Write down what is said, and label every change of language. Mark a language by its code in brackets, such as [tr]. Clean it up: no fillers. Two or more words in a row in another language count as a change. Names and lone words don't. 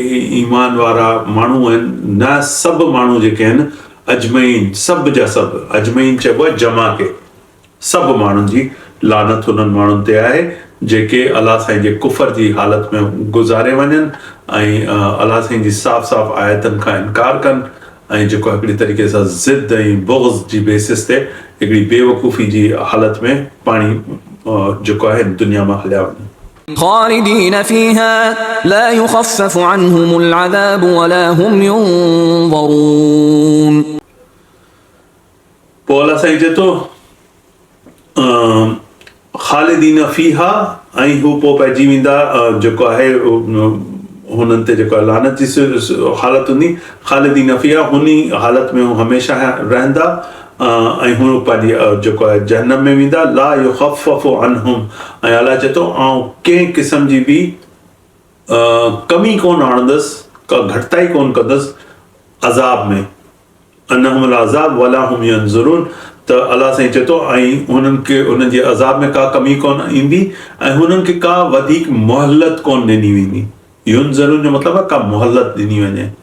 [sd] ईमान वारा माण्हू आहिनि न सभु माण्हू जेके आहिनि अजमईन सभु जा सभु अजमईन चइबो आहे जमा खे सभु माण्हुनि जी लानत उन्हनि माण्हुनि ते आहे जेके अलाह साईं जे कुफर जी हालत में गुज़ारे वञनि ऐं अलाह साईं जी साफ़ साफ़ आयतनि खां इनकार कनि ऐं जेको हिकिड़ी तरीक़े सां ज़िद ऐं बुग़्ज़ जी बेसिस ते हिकिड़ी बेवकूफ़ी जी हालत में पाणी जेको आहे दुनिया मां हलिया वञनि [ar] خالدين فيها لا يخفف عنهم العذاب ولا هم ينظرون [sd] पोइ अलाह साईं चए थो [ar] خالدين فيها [sd] ऐं हू पोइ पइजी वेंदा जेको आहे हुननि ते जेको आहे लानत जी हालत हूंदी [ar] خالدين فيها [sd] हुन हालत में हू हमेशह रहंदा ऐं हू पंहिंजी जेको आहे जहन्नम में वेंदा [ar] لا يخفف عنهم [sd] ऐं अलाह चए थो आउं कंहिं क़िस्म जी बि कमी कोन आणंदुसि का घटिताई कोन कंदुसि अज़ाब में [ar] عنهم العذاب ولا هم ينظرون [sd] त अलाह साईं चए थो ऐं हुननि खे हुननि जे अज़ाब में का कमी कोन ईंदी ऐं हुननि खे का वधीक मोहलत कोन ॾिनी वेंदी युनज़रून जो मतिलबु आहे का मोहलत ॾिनी वञे